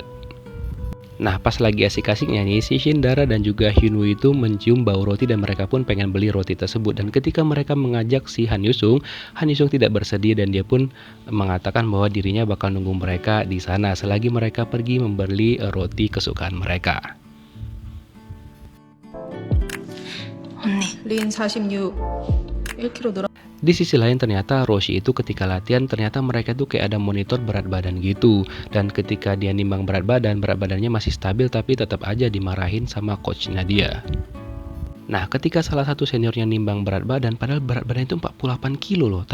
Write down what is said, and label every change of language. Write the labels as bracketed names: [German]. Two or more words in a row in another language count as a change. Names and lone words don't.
[Indonesian] Nah, pas lagi asik-asiknya nih, si Shindara dan juga Hyunwoo itu mencium bau roti dan mereka pun pengen beli roti tersebut. Dan ketika mereka mengajak si Han Yusung tidak bersedia dan dia pun mengatakan bahwa dirinya bakal nunggu mereka di sana selagi mereka pergi membeli roti kesukaan mereka. [Korean] 언니, 린 46, 1kg 늘어. [Indonesian] Di sisi lain ternyata Roshi itu ketika latihan ternyata mereka tuh kayak ada monitor berat badan gitu. Dan ketika dia nimbang berat badannya masih stabil tapi tetap aja dimarahin sama coachnya dia. Nah, ketika salah satu seniornya nimbang berat badan, padahal berat badan itu 48 kilo loh.